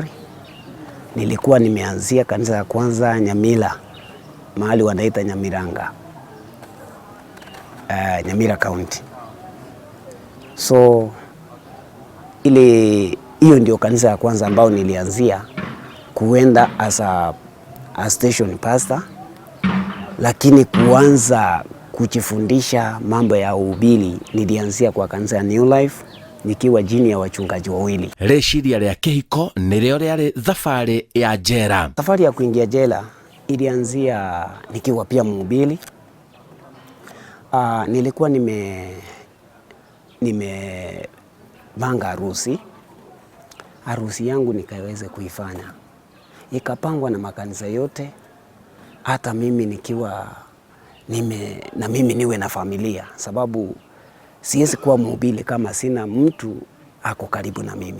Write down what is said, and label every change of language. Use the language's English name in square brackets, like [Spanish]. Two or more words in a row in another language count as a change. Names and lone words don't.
[Swahili] Nilikuwa nimeanzia kanisa ya kwanza Nyamira, mahali wanaita Nyamiranga, Nyamira County. So hiyo ndio kanisa ya kwanza ambao nilianzia kuenda [English] as a station pastor, [Swahili] lakini kuanza kujifundisha mambo ya uhubiri nilianzia kwa kanisa ya New Life nikiwa chini ya wachungaji wawili. [Kikuyu] Reciria ria kihiko nirio riari thabari ya jela. [Swahili] Safari ya kuingia jela ilianzia nikiwa pia mhubiri. Nilikuwa nimepanga harusi yangu nikaweze kuifanya. Ikapangwa na makanisa yote, hata mimi nikiwa mimi niwe na familia, sababu siwezi kuwa mhubiri kama sina mtu ako karibu na mimi.